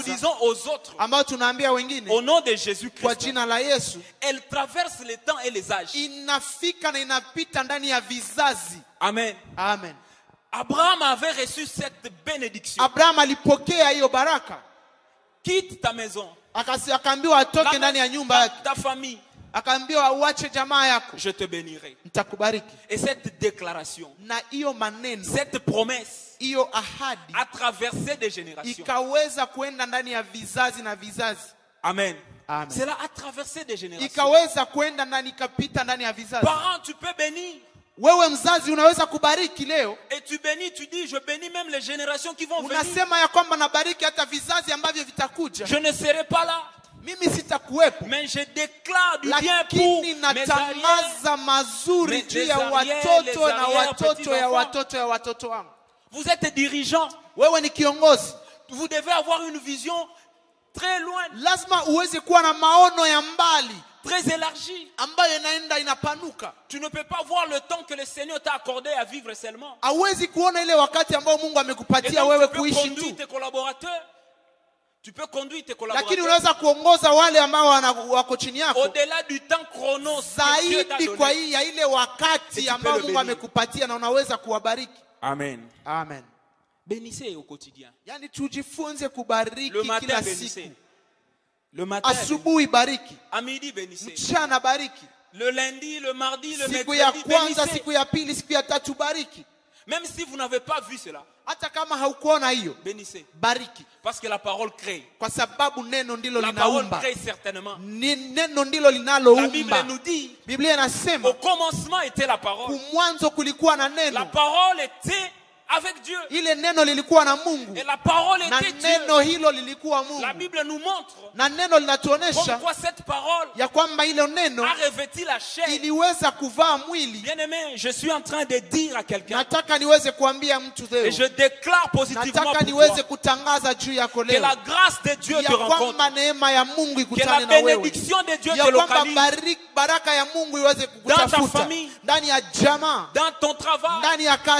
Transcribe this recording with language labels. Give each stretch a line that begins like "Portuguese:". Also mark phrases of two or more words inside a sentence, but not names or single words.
French: disons aux autres,
Swahili: ambayo tunaambia wengine
French: au nom de
Swahili: kwa
French: Jésus-Christ,
Swahili: jina la Yesu,
French: elle traverse les temps et les âges.
Swahili: inafika na inapita ndani ya vizazi.
French: Amen.
Swahili: Amen.
French: Abraham avait reçu cette bénédiction.
Swahili: Abraham alipokea hiyo baraka,
French: Quitte ta maison,
Swahili: akaambiwa atoke ndani ya nyumba yake,
French: ta famille,
Swahili: akaambiwa uache jamaa yako,
French: je te bénirai.
Swahili: nitakubariki.
French: Et cette déclaration,
Swahili: Na hiyo maneno,
French: cette promesse
Swahili: hiyo ahadi
French: a traversé des générations.
Swahili: ikaweza kuenda ndani ya vizazi na vizazi.
French: Amen.
Swahili: Amen.
French: Cela a traversé des générations.
Swahili: Ikaweza kuenda ndani, ikapita ndani ya vizazi.
French: Parents, tu peux bénir.
Swahili: Wewe mzazi unaweza kubariki leo,
French: Et tu bénis, tu dis, je bénis même les générations qui vont venir.
Swahili: unasema ya kwamba nabariki hata vizazi ambavyo vitakuja.
French: Je ne serai pas là,
Swahili: Mimi sitakuwepo,
French: mais je déclare du bien pour
Swahili: lakini
French: mes arrières.
Swahili: natangaza mazuri
French: mes
Swahili: juu ya
French: arrières,
Swahili: watoto
French: les
Swahili: na
French: arrières,
Swahili: watoto
French: petits
Swahili: ya
French: enfants.
Swahili: watoto ya watoto wangu.
French: Vous êtes dirigeant,
Swahili: Wewe ni kiongozi,
French: vous devez avoir une vision très loin,
Swahili: lazima uweze kuwa na maono ya mbali
French: très élargie.
Swahili: ambayo inaenda inapanuka.
French: Tu ne peux pas voir le temps que le Seigneur t'a accordé à vivre seulement.
Swahili: Hauwezi kuona ile wakati ambao Mungu
French: Et
Swahili: amekupatia
French: donc,
Swahili: wewe
French: tu peux
Swahili: kuishi
French: conduire tu, tes collaborateurs. Tu peux conduire tes
Swahili: lakini
French: collaborateurs
Swahili: unaweza kuongoza wale ambao wako chini yako
French: au-delà du temps chrono que Dieu t'a
Swahili: zaidi kwa
French: donné.
Swahili: hii ya ile
French: Et
Swahili: wakati
French: tu
Swahili: ambao
French: peux le
Swahili: Mungu
French: bénir.
Swahili: amekupatia, na unaweza kuwabariki.
French: Amen.
Swahili: Amen.
French: Bénissez au quotidien.
Swahili: Yani tujifunze kubariki
French: Le matin,
Swahili: kila
French: bénissez.
Swahili: siku.
French: Le matin, bénissez.
Swahili: Asubuhi bariki,
French: À midi, bénissez.
Swahili: mchana bariki,
French: Le lundi, le mardi, le
Swahili: siku ya
French: mercredi,
Swahili: kwanza,
French: bénissez.
Swahili: siku ya pili, siku ya tatu bariki.
French: Même si vous n'avez pas vu cela,
Swahili: Hata kama haukuona hiyo,
French: bénissez.
Swahili: bariki,
French: Parce que la parole crée.
Swahili: kwa sababu neno ndilo
French: La parole
Swahili: linaumba.
French: crée certainement.
Swahili: Neno ndilo
French: La Bible
Swahili: linaloumba.
French: nous dit,
Swahili: Biblia inasema
French: au commencement était la parole.
Swahili: mwanzo kulikuwa na
French: La
Swahili: neno,
French: parole était avec Dieu.
Swahili: ile neno lilikuwa na Mungu
French: Et la parole
Swahili: na
French: était Dieu.
Swahili: neno hilo lilikuwa
French: La
Swahili: Mungu,
French: Bible nous montre
Swahili: na neno
French: comme
Swahili: linatuonesha
French: quoi cette parole
Swahili: ya kwamba ile neno
French: a revêtu la chair.
Swahili: iliweza kuvaa mwili.
French: Bien-aimé, je suis en train de dire à quelqu'un,
Swahili: Nataka niweze kuambia mtu
French: et
Swahili: leo,
French: je déclare positivement
Swahili: nataka
French: pour
Swahili: niweze
French: toi,
Swahili: kutangaza juu yako
French: que
Swahili: leo
French: la grâce de Dieu
Swahili: ya
French: te rencontre,
Swahili: kwamba neema ya Mungu
French: que la
Swahili: ikutane na wewe,
French: bénédiction de Dieu
Swahili: ya
French: te
Swahili: kwamba
French: localise
Swahili: baraka ya Mungu iweze
French: Dans ta
Swahili: kukutafuta
French: famille,
Swahili: ndani ya jamaa,
French: dans ton travail,
Swahili: ndani ya kazi yako,